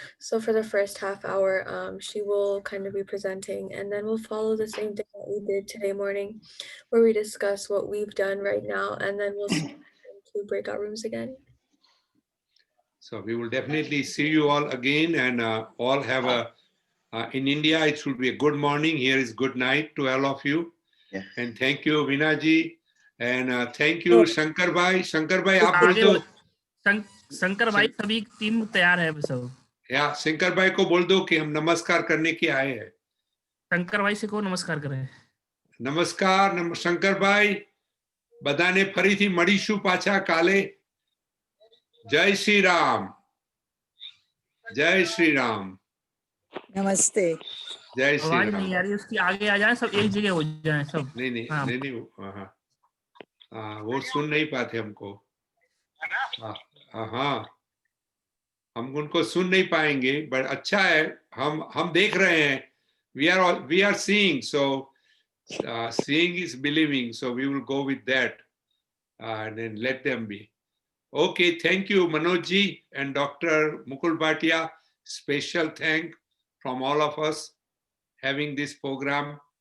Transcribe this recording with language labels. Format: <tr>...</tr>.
<en>So for the first half hour, she will kind of be presenting, and then we'll follow the same thing that we did today morning, where we discuss what we've done right now, and then we'll split into breakout rooms again. So we will definitely see you all again, and all have a, in India, it will be a good morning. Here is good night to all of you. Yeah. And thank you, Vinaji. And thank you, Shankar Bhai.</en> <hi>Shankar Bhai, आप बोल दो. शंकर भाई सभी team तैयार है सब. या शंकर भाई को बोल दो कि हम नमस्कार करने के आए हैं. शंकर भाई से को नमस्कार करें. नमस्कार शंकर भाई.</hi> <gu>બધાને ફરીથી મળીશું પાછા કાલે.</gu> <hi>जय श्री राम. जय श्री राम. नमस्ते. जय श्री आवाज राम. नहीं आ रही, उसकी आगे आ जाए, सब एक जगह हो जाए सब. नहीं हाँ. नहीं हाँ, वो सुन नहीं पाते हमको. हाँ, हम उनको सुन नहीं पाएंगे, बट अच्छा है, हम देख रहे हैं.</hi> <en>we are seeing, so seeing is believing, so we will go with that and then let them be. Okay, thank you, Manoj ji and Dr. Mukul Bhatia. Special thank from all of us having this program.</en>